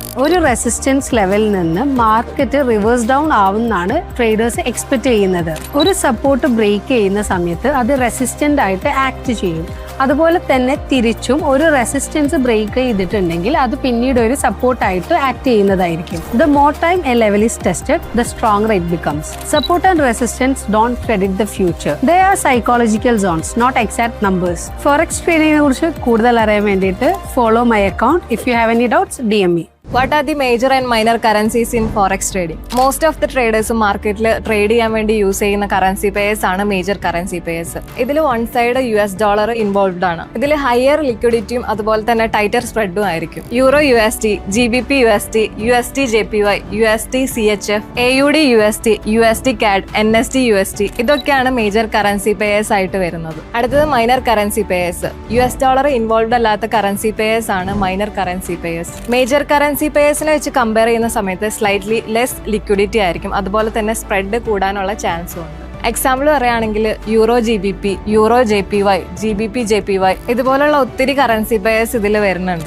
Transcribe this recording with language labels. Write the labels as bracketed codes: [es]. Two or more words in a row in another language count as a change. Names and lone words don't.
[ml] ഒരു റെസിസ്റ്റൻസ് ലെവലിൽ നിന്ന് [en] market reverse down [ml] ആവുന്നതാണ് [en] traders expect [ml] ചെയ്യുന്നത്. ഒരു സപ്പോർട്ട് ബ്രേക്ക് ചെയ്യുന്ന സമയത്ത് അത് റെസിസ്റ്റന്റ് ആയിട്ട് ആക്ട് ചെയ്യും. അതുപോലെ തന്നെ തിരിച്ചും ഒരു റെസിസ്റ്റൻസ് ബ്രേക്ക് ചെയ്തിട്ടുണ്ടെങ്കിൽ അത് പിന്നീട് ഒരു സപ്പോർട്ടായിട്ട് ആക്ട് ചെയ്യുന്നതായിരിക്കും. [en] The more time a level is tested, the stronger it becomes. Support and resistance don't predict the future. They are psychological zones, not exact numbers. forex tradingിനെ [ml] കുറിച്ച് കൂടുതൽ അറിയാൻ വേണ്ടിയിട്ട് [en] follow my account. If you have any doubts DM me. What are the major and minor currencies in forex trading? Most of the traders [ml] മാർക്കറ്റിൽ ട്രേഡ് ചെയ്യാൻ വേണ്ടി യൂസ് ചെയ്യുന്ന [en] currency pairs [ml] ആണ് [en] major currency pairs. [ml] ഇതിൽ [en] one side $US involved [ml] ആണ്. ഇതിൽ [en] higher liquidityയും [ml] അതുപോലെ തന്നെ [en] tighter spreadും [ml] ആയിരിക്കും. യൂറോ USD, GBP USD, USD JPY, USD CHF, AUD USD, USD CAD, NSD USD, ഇതൊക്കെയാണ് [en] major currency pairs [ml] ആയിട്ട് വരുന്നത്. അടുത്തത് [en] minor currency pairs. $US involved [ml] അല്ലാത്ത [en] currency pairs [ml] ആണ് [en] minor currency pairs. major currency pairsിനെ [ml] വെച്ച് കമ്പയർ ചെയ്യുന്ന സമയത്ത് [en] slightly less liquidity [ml] ആയിരിക്കും, അതുപോലെ തന്നെ സ്പ്രെഡ് കൂടാനുള്ള ചാൻസും ഉണ്ട്. എക്സാമ്പിൾ പറയുകയാണെങ്കിൽ യൂറോ GBP, യൂറോ JPY, GBP JPY, ഇതുപോലുള്ള ഒത്തിരി [en] currency pairs [ml] ഇതിൽ വരുന്നുണ്ട്.